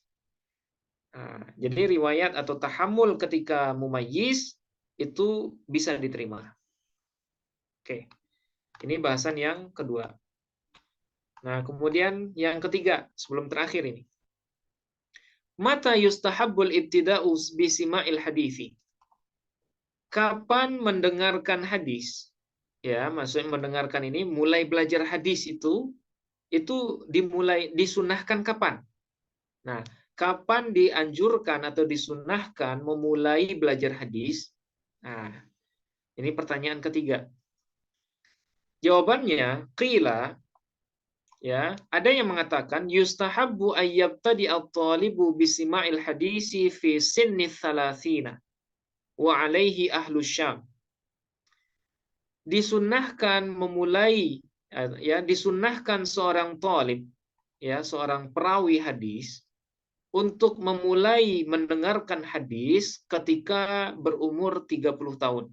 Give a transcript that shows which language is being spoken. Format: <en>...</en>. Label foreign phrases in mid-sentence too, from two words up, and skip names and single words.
<id>Nah, jadi riwayat atau tahammul ketika mumayyiz itu bisa diterima. Oke. Ini bahasan yang kedua. Nah, kemudian yang ketiga, sebelum terakhir ini.</id> <ar>متى يستحب الابتداء بسماع الحديث.</ar> <id>Kapan mendengarkan hadis? Ya, maksudnya mendengarkan ini mulai belajar hadis itu disunahkan kapan? Nah, kapan dianjurkan atau disunahkan memulai belajar hadis? Nah, ini pertanyaan ketiga.</id> <ar>Jawabannya, qila,</ar> <id>ya, ada yang mengatakan</id> <ar>يستحب أن يبتدئ الطالب بسماع الحديث في سن ثلاثين وعليه أهل الشام.</ar> <id>Disunnahkan memulai, ya, disunnahkan seorang talib, ya, seorang perawi hadis untuk memulai mendengarkan hadis ketika berumur 30 tahun.</id>